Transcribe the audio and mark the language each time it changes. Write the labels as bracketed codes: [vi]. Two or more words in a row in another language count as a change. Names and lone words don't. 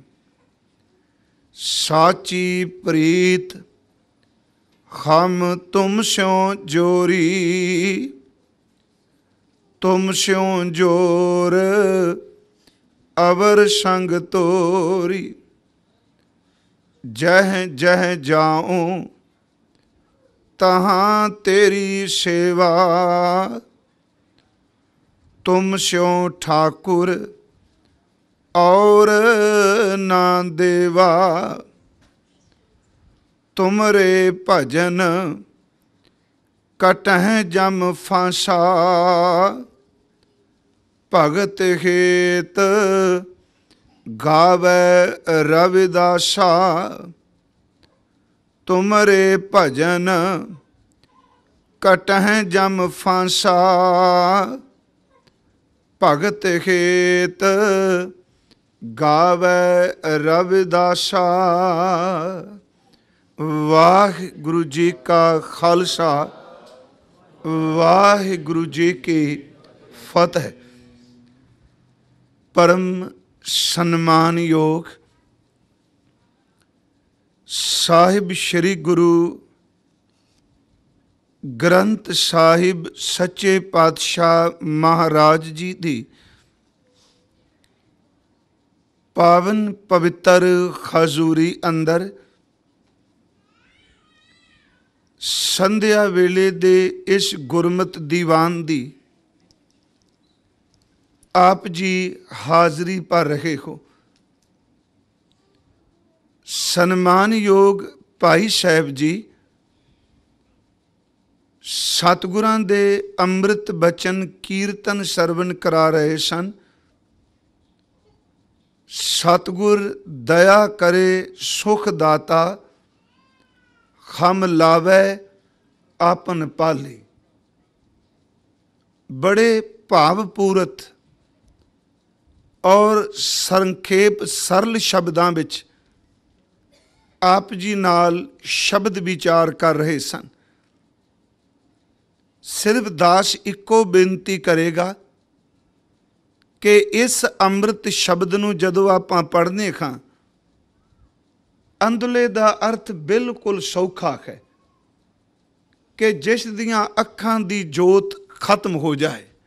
[pa] ਸਾਚੀ ਪ੍ਰੀਤਿ ਹਮ ਤੁਮ ਸਿਉ ਜੋਰੀ ਤੁਮ ਸਿਉ ਜੋਰਿ ਅਵਰ ਸੰਗਿ ਤੋਰੀ। ਜਹ ਜਹ ਜਾਉ ਤਹਾ ਤੇਰੀ ਸੇਵਾ ਤੁਮ ਸਿਉ ਠਾਕੁਰੁ ਅਉਰੁ ਨ ਦੇਵਾ। ਤੁਮਰੇ ਭਜਨ ਕਟਹਿ ਜਮ ਫਾਂਸਾ ਭਗਤਿ ਹੇਤ ਗਾਵੈ ਰਵਿਦਾਸਾ। ਤੁਮਰੇ ਭਜਨ ਕਟਹਿ ਜਮ ਫਾਂਸਾ ਭਗਤਿ ਹੇਤ ਗਾਵੈ ਰਵਿਦਾਸਾ। ਵਾਹਿਗੁਰੂ ਜੀ ਕਾ ਖ਼ਾਲਸਾ ਵਾਹਿਗੁਰੂ ਜੀ ਕੀ ਫ਼ਤਿਹ। ਪਰਮ ਸਨਮਾਨ ਯੋਗ ਸਾਹਿਬ ਸ੍ਰੀ ਗੁਰੂ ਗ੍ਰੰਥ ਸਾਹਿਬ ਸੱਚੇ ਪਾਤਸ਼ਾਹ ਮਹਾਰਾਜ ਜੀ ਦੀ ਪਾਵਨ ਪਵਿੱਤਰ ਹਜ਼ੂਰੀ ਅੰਦਰ ਸੰਧਿਆ ਵੇਲੇ ਦੇ ਇਸ ਗੁਰਮਤਿ ਦੀਵਾਨ ਦੀ ਆਪ ਜੀ ਹਾਜ਼ਰੀ ਪਰ ਰਹੇ ਹੋ। ਸਨਮਾਨ ਯੋਗ ਭਾਈ ਸਾਹਬ ਜੀ ਸਤਿਗੁਰਾਂ ਦੇ ਅੰਮ੍ਰਿਤ ਬਚਨ ਕੀਰਤਨ ਸਰਵਣ ਕਰਾ ਰਹੇ ਸਨ। ਸਤਿਗੁਰ ਦਇਆ ਕਰੇ ਸੁਖ ਦਾਤਾ ਹਮ ਲਾਵੈ ਆਪਨ ਪਾਲੇ। ਬੜੇ ਭਾਵਪੂਰਤ ਔਰ ਸੰਖੇਪ ਸਰਲ ਸ਼ਬਦਾਂ ਵਿਚ ਆਪ ਜੀ ਨਾਲ ਸ਼ਬਦ ਵਿਚਾਰ ਕਰ ਰਹੇ ਸਨ। ਸਿਰਫ਼ ਦਾਸ ਇਕੋ ਬੇਨਤੀ ਕਰੇਗਾ ਕਿ ਇਸ ਅੰਮ੍ਰਿਤ ਸ਼ਬਦ ਨੂੰ ਜਦੋਂ ਆਪਾਂ ਪੜ੍ਹਨੇ ਖਾਂ ਅੰਦਲੇ ਦਾ ਅਰਥ ਬਿਲਕੁਲ ਸੌਖਾ ਹੈ ਕਿ ਜਿਸ ਦੀਆਂ ਅੱਖਾਂ ਦੀ ਜੋਤ ਖ਼ਤਮ ਹੋ ਜਾਏ।